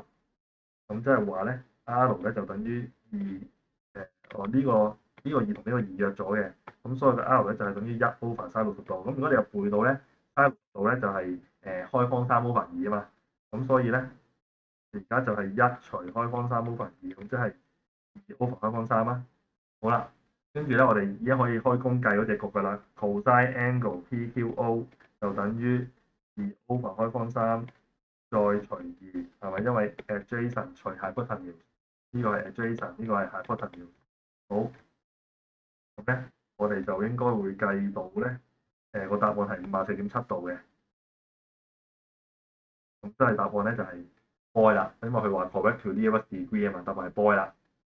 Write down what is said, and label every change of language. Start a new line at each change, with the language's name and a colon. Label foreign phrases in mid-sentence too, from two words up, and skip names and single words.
Cantonese: 咁即係話咧 R 咧就等於2呢個2同呢個2約咗嘅，咁所以個 R 咧就係等於1
English: over sin
Cantonese: 60度。咁如果你又背到咧 sin 60度咧就係開方3 over 2啊嘛。咁所以咧，而家就係1除開方3 over 2，咁即係2 over 開方3啦。好啦，跟住咧，我哋而家可以開工計嗰隻局㗎啦。
English: cosine angle PQO
Cantonese: 就等於2 over 開方3再除2，係咪？因為 adjacent 除 hypotenuse，呢個係 adjacent，呢個係 hypotenuse。好，咁咧，我哋就應該會計到咧，個答案係54.7度嘅。咁即係答案咧就係 boy 啦，因為佢話
English: correct to nearest degree
Cantonese: 啊嘛，答案係 boy 啦。